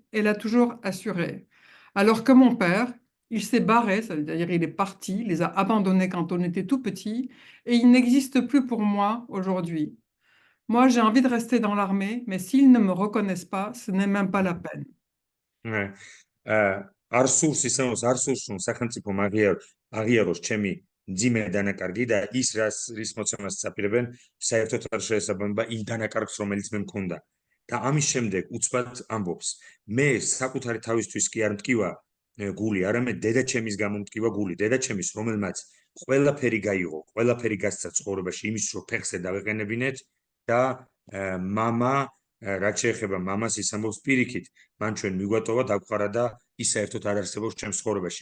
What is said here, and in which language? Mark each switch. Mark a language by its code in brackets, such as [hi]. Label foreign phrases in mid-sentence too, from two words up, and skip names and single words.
[fr] Elle a toujours assuré. Alors que mon père, il s'est barré, c'est-à-dire il est parti, il les a abandonnés quand on était tout petit, et il n'existe plus pour moi aujourd'hui. Moi, j'ai envie de rester dans l'armée, mais s'ils ne me reconnaissent pas, ce n'est même pas la peine. [ka] Არსურს ისევ არსურს რომ სახელმწიფო აღიაროს ჩემი ძიმე დანაკარგი და ის რის მოცემას წაპირებენ საერთოდ არ შეესაბამება იმ დანაკარგს რომელიც მე მქონდა და ამის შემდეგ უცბად ამბობს მე საკუთარი თავისთვის კი არ მტკივა გული, არამედ დედაჩემის გამო მტკივა გული, დედაჩემის რომელმაც ყველაფერი გაიღო, ყველაფერი გასცა ცხოვრებაში იმის რომ ფეხზე დავეყენებინეთ და მამა რაც შეეხება მამას ის ამბობს პირიქით, მან ჩვენ მიგვატოვა, დაგყარა და ის საერთოდ არ არსებობს ჩემს ცხოვრებაში.